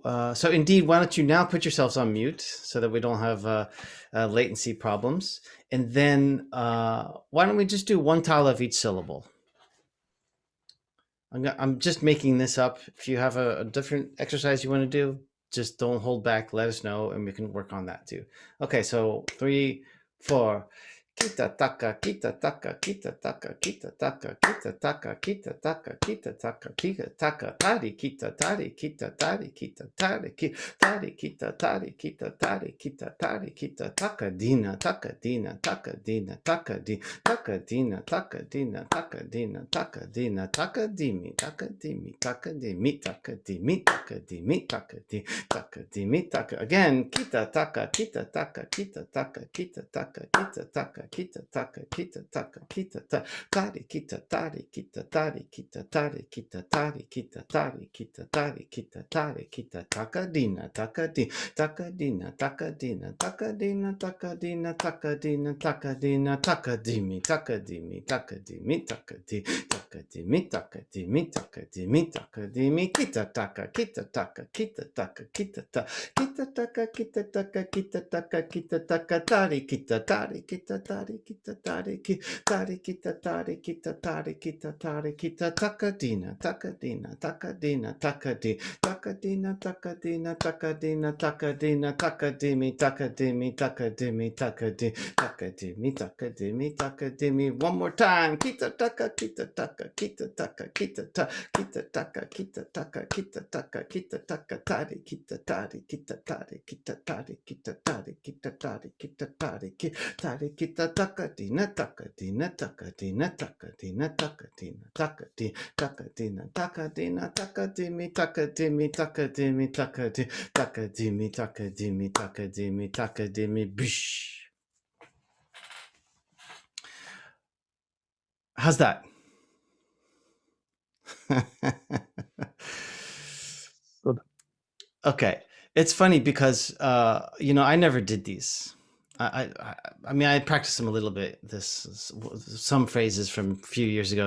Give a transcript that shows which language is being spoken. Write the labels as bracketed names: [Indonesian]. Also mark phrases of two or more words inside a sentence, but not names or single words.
[English] So indeed, why don't you now put yourselves on mute so that we don't have latency problems, and then why don't we just do 1 tala of each syllable? I'm just making this up. If you have a different exercise you want to do, just don't hold back. Let us know, and we can work on that too. Okay, so 3, 4. kita taka kita taka kita taka kita taka kita taka kita taka kita taka kita taka tari kita tari kita tari kita tari tari kita tari kita tari kita tari kita taka dina taka dina taka dina taka di taka dina taka dina taka dina taka dina taka dimi taka dimi taka dimi taka dimi taka dimi taka di taka dimi taka again kita taka kita taka kita taka kita taka kita taka kita taka kita taka kita tari kita tari kita tari kita tari kita tari kita tari kita tari kita tari kita taka dina taka di taka dina taka dina taka dina taka dina taka dina taka dina taka dimi taka dimi taka dimi taka di taka dimi taka dimi taka dimi taka dimi kita taka kita taka kita taka kita ta kita taka kita taka kita taka kita taka tari kita tari kita tari kita tari tari kita tari kita tari kita tari kita taka dina taka dina taka dina taka di taka dina taka dina taka dina taka dina taka dimi taka dimi taka dimi taka di taka dimi taka dimi taka dimi one more time kita taka kita taka kita taka kita ta kita taka kita taka kita taka kita taka tari kita tari kita tari kita tari kita tari kita tari kita tari tari kita taka dina taka dina taka dina taka dina taka dina taka di taka dina taka dina taka dimi taka dimi taka dimi taka di taka dimi taka dimi taka dimi taka dimi bish. How's that? Good. Okay, it's funny because you know, I never did these. I mean, I practiced them a little bit. Some phrases from a few years ago.